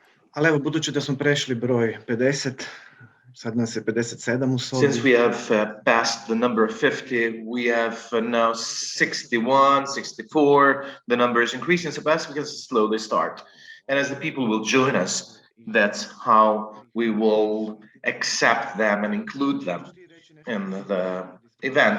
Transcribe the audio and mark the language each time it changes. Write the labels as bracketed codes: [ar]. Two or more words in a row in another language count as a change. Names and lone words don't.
[hr] Ali evo, budući da smo prešli broj 50, sad nas je 57 u sobi. [en] Since we have passed the number of 50, we have now 61, 64. The number is increasing, so perhaps we can slowly start. And as the people will join us, that's how we will accept them and include them in the event.